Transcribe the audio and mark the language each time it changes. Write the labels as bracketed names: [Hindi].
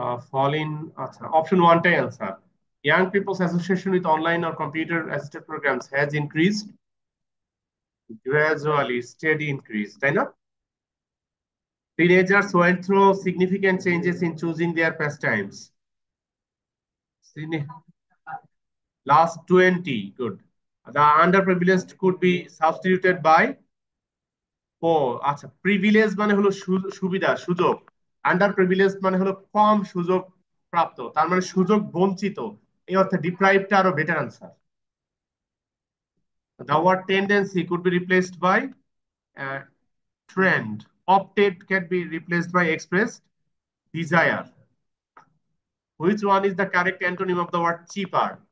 [English] Falling, option 1 টাই answer. Young people's association with online or computer assisted programs has increased gradually, steady increase, [Bangla] তাই না? [English] Teenagers went through significant changes in choosing their pastimes. Last 20, good. The underprivileged could be substituted by [Bangla] ও আচ্ছা, privilege মানে হলো সুবিধা, সুযোগ। Under privilege মানে হলো কম সুযোগ প্রাপ্ত, তার মানে সুযোগ বঞ্চিত, এই অর্থে ডিপ্রাইভটা আরো better answer. [English] The word tendency could be replaced by trend. Opted can be replaced by expressed desire. Which one is the correct antonym of the word cheaper?